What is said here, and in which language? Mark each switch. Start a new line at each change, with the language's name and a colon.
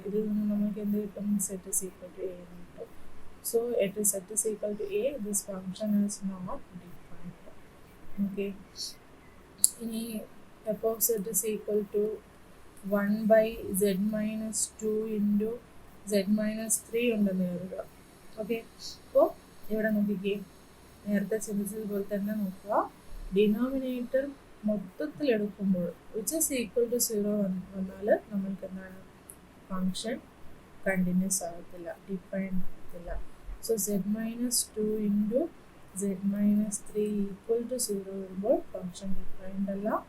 Malayalam: ഇതിൽ നിന്ന് നമുക്ക് എന്ത് കിട്ടും,
English: z is equal to a
Malayalam: എന്ന് കിട്ടും.
English: So z is equal to a, this function is not defined. Okay. ഇനി f of z is equal to 1/z - 2 into z - 3
Malayalam: ഉണ്ടെന്ന് കരുതുക. ഓക്കെ. അപ്പോൾ ഇവിടെ നോക്കിക്കേ, നേരത്തെ ചിന്തിച്ചതുപോലെ തന്നെ നോക്കുക, ഡിനോമിനേറ്റർ മൊത്തത്തിൽ എടുക്കുമ്പോൾ വിച്ച് ഇസ് ഈക്വൽ ടു 0 വന്നാൽ നമ്മൾക്ക് എന്താണ്, ഫംഗ്ഷൻ കണ്ടിന്യൂസ് ആകത്തില്ല, ഡിഫൈൻഡ് ആകത്തില്ല.
English: so z - 2 into z - 3 equal to 0
Malayalam: വരുമ്പോൾ ഫംഗ്ഷൻ ഡിഫൈൻഡ് അല്ല.